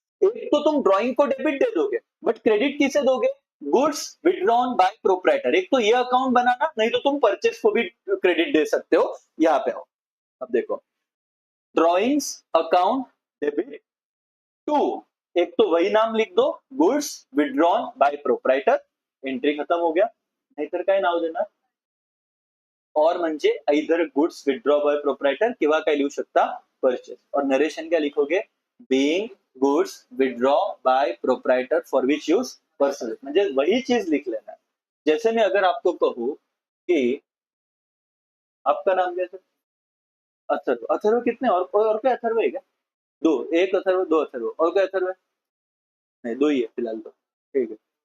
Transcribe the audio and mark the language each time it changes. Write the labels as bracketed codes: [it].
[hi] एक तो तुम ड्राइंग को डेबिट दे दोगे, बट क्रेडिट किसे दोगे, गुड्स विड्रॉन बाय प्रोप्राइटर। एक तो ये अकाउंट बनाना, नहीं तो तुम परचेस को भी क्रेडिट दे सकते हो। यहाँ पे आओ, अब देखो, ड्रॉइंग्स अकाउंट डेबिट टू, एक तो वही नाम लिख दो, goods withdrawn bye proprietor, entry खत्म हो गया। [mr] नाहीतर काय नाव देणार, और म्हणजे either goods withdraw bye proprietor किंवा काय लिहू शकता, परचेस। [hi] और नरेशन क्या लिखोगे, [en] being goods withdraw by proprietor for which use personal, [hi] म्हणजे वही चीज लिख लेना है। जैसे मैं अगर आपको कहूं कि आपका नाम क्या है, अथर्व। अथर्व कितने, और क्या अथर्व है क्या, दो, एक अथर्व दो अथर्व, और क्या अथर्व है, नहीं दो ही है फिलहाल तो, ठीक है।